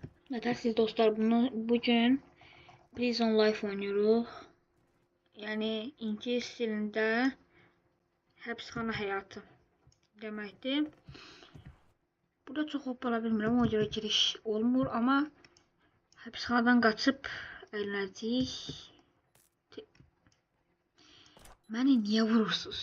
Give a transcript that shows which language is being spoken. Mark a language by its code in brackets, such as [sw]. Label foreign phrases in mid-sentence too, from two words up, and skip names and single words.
[tr] Siz dostlar bugün Prison Life oynuyoruz. [az] Yani İngiliz dilinde həbsxana həyatı deməkdir. Burada çox hoppala bilmirəm, o görə giriş olmur, amma həbsxanadan qaçıb əylənəcəyik. Məni niyə vurursunuz?